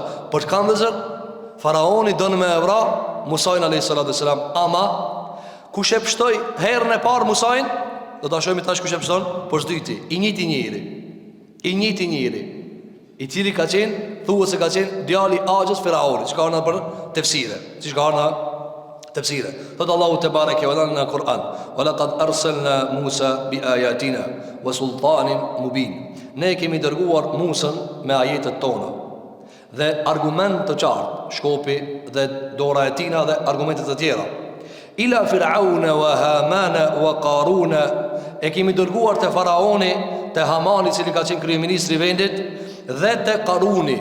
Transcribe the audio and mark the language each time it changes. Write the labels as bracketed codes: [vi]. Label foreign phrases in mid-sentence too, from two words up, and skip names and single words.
[sq] Për kanë vëzër Faraoni don me vra Musain [ar] عليه السلام, [sq] ama kush e pshtoi herën e parë Musain, do ta shohim tash kush e pshton poshdyti, i njëjti njeri, i cili ka qenë, thuhet se ka qenë djali Axhës Firaunit, çka kanë për tefsire, siç ka në tefsire. Thot Allahu te bareke ve në Kur'an, [ar] "ولقد أرسلنا موسى بآياتنا وسلطان مبين." [sq] Ne kemi dërguar Musën me ajetet tona dhe argument të qartë, shkopi dhe dora e tina dhe argumentet të tjera. [ar] إلى فرعون وهامان وقارون, [sq] e kemi dërguar te Faraoni, te Hamani, i cili ka qenë kryeministri i vendit, dhe te Qaruni.